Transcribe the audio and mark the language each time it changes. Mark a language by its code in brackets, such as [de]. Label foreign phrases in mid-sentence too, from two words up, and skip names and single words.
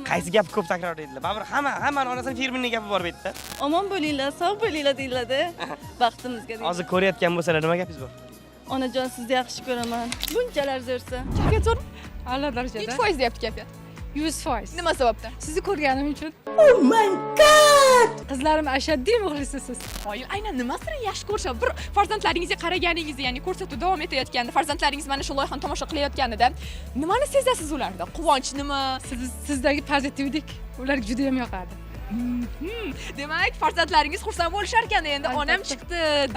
[uz] Qaysi gap ko'p takror deydilar? Baribir hamma onasining firminning gapi bor bu yerda. Omon bo'linglar, sog' bo'linglar deyiladi. Baxtimizga. Hozir ko'rayotgan bo'lsalar nima gapingiz bor? Onajon, sizni yaxshi ko'raman. Bunchalar zo'rsan. Kayfiyat zo'r. A'lo darajada. 100% deyapti kayfiyat. 100%. Nima sababdan? Sizni ko'rganim uchun. [en] Oh my god! [uz] Qizlarim ashaddiy muxlisisiz. Qoyil, aynan nimasini yaxshi ko'rishadi? Bir farzandlaringizga qaraganingizda, ya'ni ko'rsatuv davom etayotganda, farzandlaringiz mana shu loyihani tomosha qilayotganida nimani sezasiz ularda? Quvonchnimi? Sizdagi pozitivlik ularga juda ham yoqadi. Demak, farzandlaringiz xursand bo'lishar ekan endi onam chiqdi deb.